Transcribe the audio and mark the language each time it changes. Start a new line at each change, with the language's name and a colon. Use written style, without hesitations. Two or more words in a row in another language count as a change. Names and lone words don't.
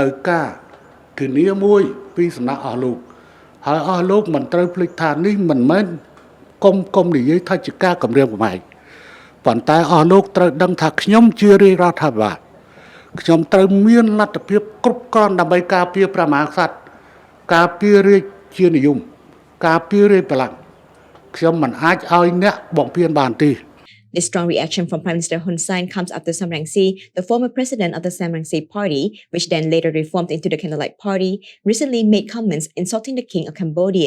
Khmer: ការធានាមួយពីសំណាក់អស់លោកហើយអស់លោកមិនត្រូវភ្លេចថានេះមិនមែនគុំនិយាយថាជាការគម្រាមកំហែងប៉ុន្តែអស់លោកត្រូវដឹងថាខ្ញុំជារាជរដ្ឋាភិបាលខ្ញុំត្រូវមានលទ្ធភាពគ្រប់គ្រាន់ដើម្បីការពារព្រះមហាក្សត្រការពាររាជានិយមការពាររាជបល្ល័ង្កខ្ញុំមិនអាចឲ្យអ្នកបំពានបានទេ
English: The strong reaction from Prime Minister Hun Sen comes after Sam Rainsy, the former president of the Sam Rainsy party, which then later reformed into the Candlelight Party, recently made comments insulting the king of Cambodia.